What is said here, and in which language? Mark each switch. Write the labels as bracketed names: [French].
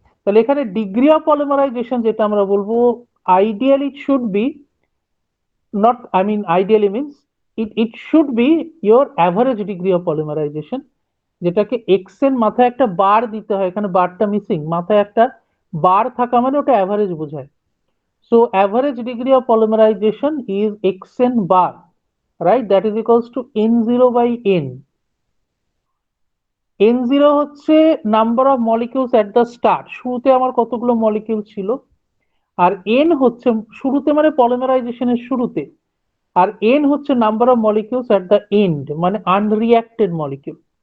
[Bangla] তাহলে এখানে degree of polymerisation যেটা আমরা বলবো, ideally it should be [English] not, I mean ideally means it should be your average degree of polymerization, [Bangla] যেটাকে x এর মাথায় একটা বার দিতে হয়, এখানে বারটা মিসিং, মাথায় একটা বার থাকা মানে ওটা অ্যাভারেজ বোঝায়। [English] So average degree of polymerization is xn bar, right? That is equals to n0 by n. [Bangla] n0 হচ্ছে number of molecules at the start, শুরুতে আমার কতগুলো মলিকিউল ছিল, আর n হচ্ছে শুরুতে মানে পলিমারাইজেশনের শুরুতে, আর n হচ্ছে number of molecules at the end মানে আনরিঅ্যাক্টেড মলিকিউল।